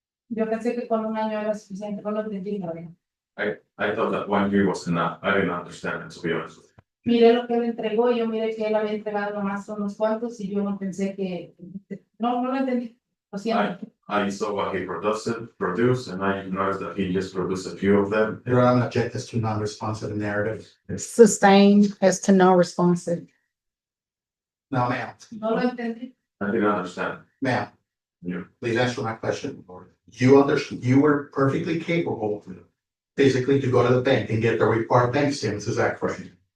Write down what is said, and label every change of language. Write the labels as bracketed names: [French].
[Spanish] Yo pensé que con un año era suficiente, no lo entendí, la verdad. [English] I thought that 1 year was enough. I didn't understand it, to be honest with you. [Spanish] Miré lo que él entregó y yo miré que él había entregado nomás unos cuantos y yo no pensé que, no lo entendí, lo siento. [English] I saw what he produced, and I noticed that he just produced a few of them. Your Honor, I'm gonna object this to non-responsive narrative. Sustained as to non-responsive. Now, ma'am, [Spanish] No lo entendí. [English] I didn't understand. ma'am, Yeah. please answer my question. You were perfectly capable physically to go to the bank and get the required bank statements, is that correct?